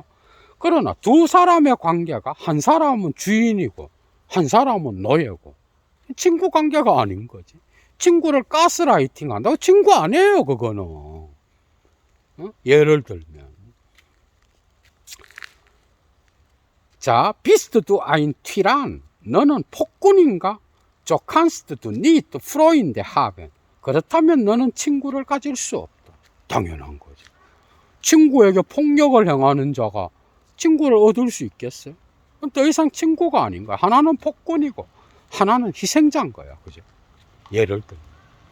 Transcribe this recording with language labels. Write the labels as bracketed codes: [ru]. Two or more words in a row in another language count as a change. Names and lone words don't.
[ko] 그러나 두 사람의 관계가, 한 사람은 주인이고 한 사람은 노예고, 친구 관계가 아닌 거지. 친구를 가스라이팅 한다고 친구 아니에요, 그거는. 예를 들면, 자, [de] bist du ein Tyrann? [ko] 너는 폭군인가? [de] So kannst du nicht Freunde haben. [ko] 그렇다면 너는 친구를 가질 수 없다. 당연한 거죠. 친구에게 폭력을 행하는 자가 친구를 얻을 수 있겠어요? 그럼 더 이상 친구가 아닌 거야. 하나는 폭군이고 하나는 희생자인 거야, 그죠?